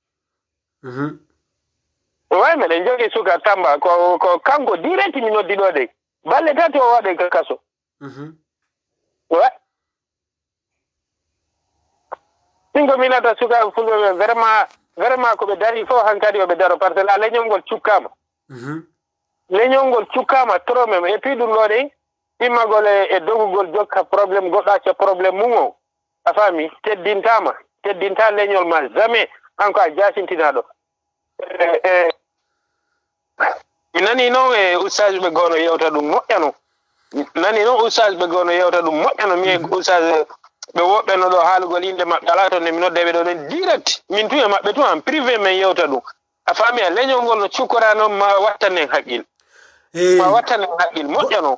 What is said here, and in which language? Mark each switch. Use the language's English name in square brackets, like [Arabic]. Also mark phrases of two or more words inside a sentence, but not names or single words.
[Fula] way meɗen jogii suka Tamba ko kanko direct mi noddi ɗo de balle tati o waɗe ko kaso way min ko minata sukaɓe fulɓeɓe vraiment koɓe dari fof hankadi yoɓe daro [French] par ce que [Fula] leñol ngol cukkama leñol ngol cukkama [French] trop même et puis [Fula] ɗum ɗo ɗe immagol e dogugol jokka probléme goɗɗo acca probléme mum o a faami teddinta leñol ma jamais hanko a jasintinaɗo mi nani noon e ustage ɓe goono yewta ɗum moƴƴano nani noon ustage ɓe goono yewta ɗum moƴƴano mi ustage ɓe woɓɓeno ɗo haalugol inde maɓɓe ala toon nde mi noddeɓe ɗo ɗen direct min tu e maɓɓe tu [French] en privé [Fula] men yewta ɗum a faami a leñol ngol no cukkora noon ma wattanen haqqil ma wattanen haqqil moƴƴano